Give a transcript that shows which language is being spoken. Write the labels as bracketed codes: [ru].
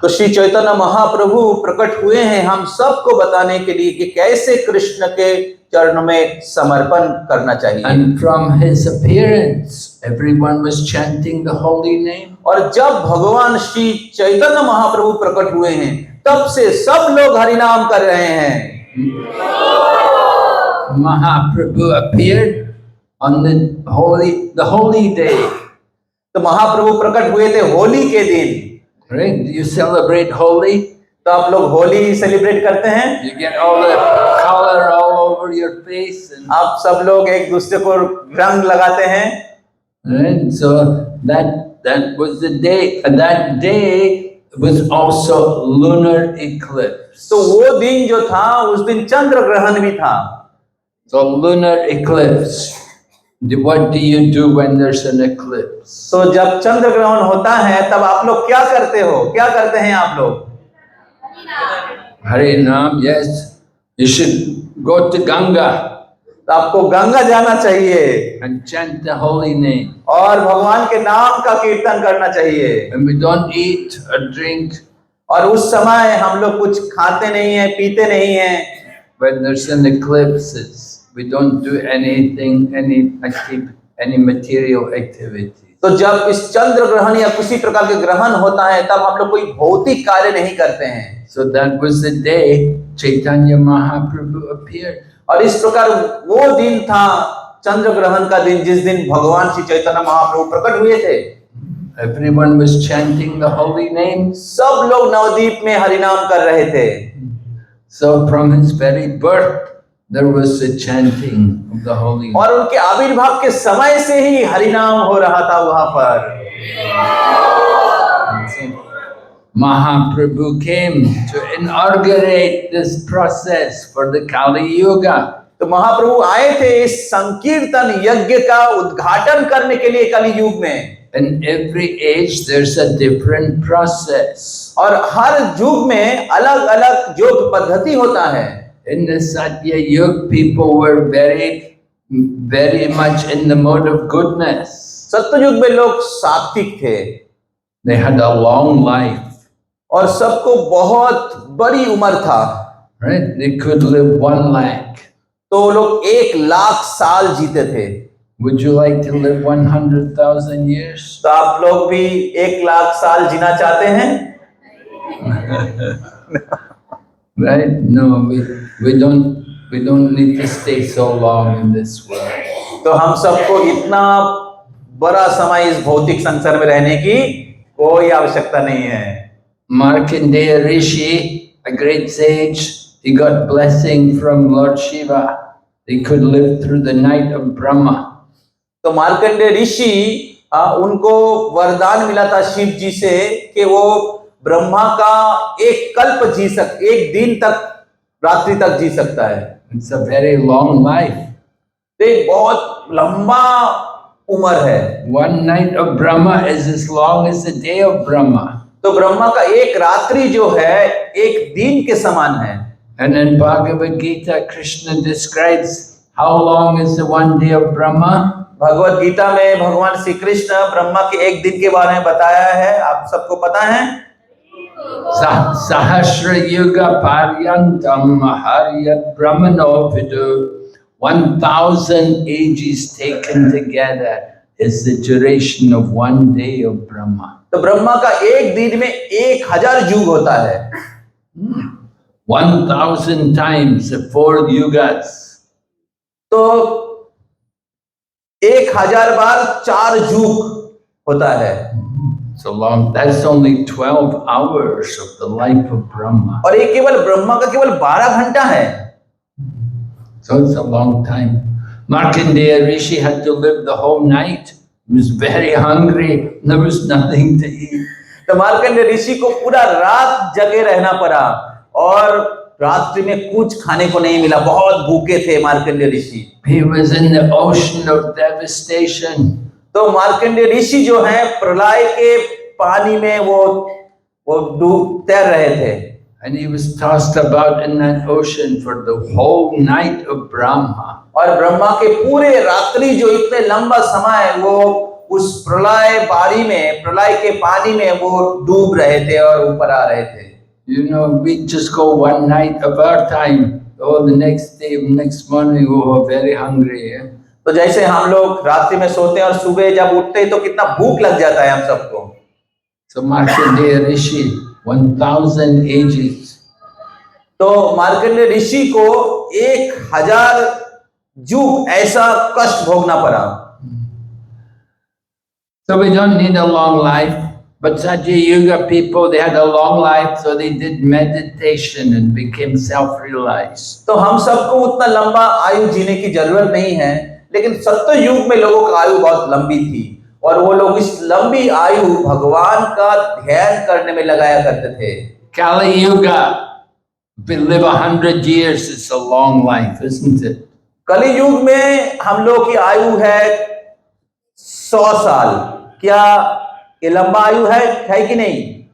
[hi] तो श्री चैतन्य महाप्रभु प्रकट हुए हैं हम सबको बताने के लिए कि कैसे कृष्ण के चरणों में समर्पण करना चाहिए। [en] And from his appearance, everyone was chanting the holy name. [hi] और जब भगवान श्री चैतन्य महाप्रभु प्रकट हुए हैं, तब से सब लोग हरिनाम कर रहे हैं। [en] Mahaprabhu appeared on the holy day. [hi] तो महाप्रभु प्रकट हुए थे होली के दिन। [en] Right? You celebrate Holi? [hi] तो आप लोग होली सेलिब्रेट करते हैं। [en] You get all the color all over your face, and [hi] आप सब लोग एक दूसरे को रंग लगाते हैं। [en] right? So that was the day. That day was also lunar eclipse. [hi] तो वो दिन जो था, उस दिन चंद्र ग्रहण भी था। [en] So lunar eclipse. What do you do when there's an eclipse? [hi] तो जब चंद्र ग्रहण होता है, तब आप लोग क्या करते हो? क्या करते हैं आप लोग? [en] Hare Nam, yes. You should go to Ganga [hi] तो आपको गंगा जाना चाहिए [en] and chant the holy name. [hi] और भगवान के नाम का कीर्तन करना चाहिए। [en] And we don't eat or drink [hi] और उस समय हम लोग कुछ खाते नहीं हैं, पीते नहीं हैं। [en] when there's an eclipse. We don't do anything, any material activity. [hi] तो जब इस चंद्र ग्रहण या किसी प्रकार के ग्रहण होता है, तब हम लोग कोई भौतिक कार्य नहीं करते हैं। [en] So that was the day Chaitanya Mahaprabhu appeared. [hi] और इस प्रकार वो दिन था चंद्र ग्रहण का दिन, जिस दिन भगवान श्री चैतन्य महाप्रभु प्रकट हुए थे। [en] Everyone was chanting the holy name. [hi] सब लोग नवदीप में हरिनाम कर रहे थे। [en] So from his very birth, there was a chanting of the holy name. [hi] और उनके आविर्भाव के समय से ही हरिनाम हो रहा था वहां पर। [en] Mahaprabhu came to inaugurate this process for the Kali Yuga. [hi] तो महाप्रभु आए थे इस संकीर्तन यज्ञ का उद्घाटन करने के लिए कलि युग में। [en] In every age there's a different process. [hi] और हर युग में अलग अलग योग पद्धति होता है। [en] In the Satya Yuga, people were very much in the mode of goodness. [hi] सत्ययुग में लोग सात्विक थे। [en] They had a long life, [hi] और सबको बहुत बड़ी उम्र था, [en] right? They could live 1 lakh. [hi] तो वो लोग 1 लाख साल जीते थे। [en] Would you like to live 100,000 years? [hi] तो आप लोग भी 1 लाख साल जीना चाहते हैं? [en] Right? No, we don't need to stay so long in this world. [hi] तो हम सबको इतना बड़ा समय इस भौतिक संसार में रहने की कोई आवश्यकता नहीं है। [en] Markandeya Rishi, a great sage, he got blessing from Lord Shiva. He could live through the night of Brahma. [hi] तो मार्कंडेय ऋषि उनको वरदान मिला था शिव जी से कि वो ब्रह्मा का एक दिन तक, रात्रि तक जी सकता है। [en] It's a very long life. [hi] तो एक बहुत लंबा उम्र है। [en] 1 night of Brahma is as long as the day of Brahma. [hi] तो ब्रह्मा का एक रात्रि जो है एक दिन के समान है। [en] And in Bhagavad Gita, Krishna describes how long is the 1 day of Brahma. [hi] Bhagavad Gita में भगवान श्री कृष्ण ब्रह्मा के एक दिन के बारे में बताया है, आप सबको पता है। [sa] Sahasra Yuga Paryantam Haryat Brahmano Vidu. [en] 1,000 ages taken together is the duration of 1 day of Brahma. [hi] तो ब्रह्मा का एक दिन में 1000 युग होता है। [en] 1,000 times the 4 yugas. [hi] तो 1000 बार 4 युग होता है। [en] So long. That's only 12 hours of the life of Brahma. [hi] और ये केवल ब्रह्मा का केवल 12 घंटा है। [en] So it's a long time. Markandeya Rishi had to live the whole night. He was very hungry. There was nothing to eat. [hi] तो मार्कंडेय ऋषि को पूरा रात जगे रहना पड़ा और रात्रि में कुछ खाने को नहीं मिला, बहुत भूखे थे मार्कंडेय ऋषि। [en] He was in the ocean of devastation. [hi] तो मार्कंडेय ऋषि जो है प्रलय के पानी में वो डूब तैर रहे थे। [en] And he was tossed about in that ocean for the whole night of Brahma. [hi] और ब्रह्मा के पूरे रात्रि जो इतने लंबा समय वो उस प्रलय बारी में, प्रलय के पानी में वो डूब रहे थे और ऊपर आ रहे थे। [en] You know, we just go 1 night of our time. Oh, the next day, next morning, we were very hungry. Yeah? [hi] तो जैसे हम लोग रात्रि में सोते हैं और सुबह जब उठते हैं तो कितना भूख लग जाता है हम सबको। [en] So Markandeya Rishi, 1,000 ages. [hi] तो मार्कंडेय ऋषि को 1000 युग ऐसा कष्ट भोगना पड़ा। [en] So we don't need a long life, but Satya Yuga people, they had a long life, so they did meditation and became self-realized. [hi] तो हम सबको उतना लंबा आयु जीने की जरूरत नहीं है, लेकिन सत्य युग में लोगों का आयु बहुत लंबी थी और वो लोग इस लंबी आयु भगवान का ध्यान करने में लगाया करते थे। [en] Kali Yuga, we live 100 years, it's a long life, isn't it? [hi] कली युग में हम लोग की आयु है 100 साल। क्या ये लंबा आयु है कि नहीं?